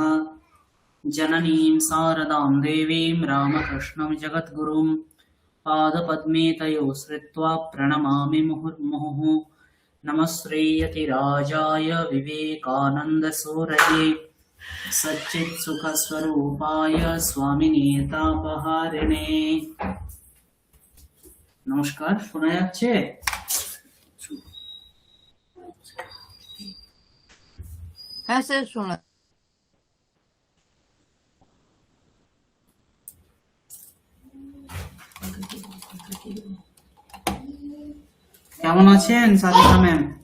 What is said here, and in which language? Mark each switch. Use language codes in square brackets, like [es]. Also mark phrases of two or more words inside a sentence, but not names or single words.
[sa] जननीं शारदां देवीं रामकृष्णं जगद्गुरुं पादपद्मे तयोः श्रित्वा प्रणमामि मुहुर्मुहुः। नमः श्रीयतिराजाय विवेकानन्दसूरये सच्चित्सुखस्वरूपाय स्वामिने तापहारिणे। [bn] নমস্কার, শোনা যাচ্ছে? হ্যাঁ স্যার, শোনা। কেমন আছেন সাদিকা ম্যাম?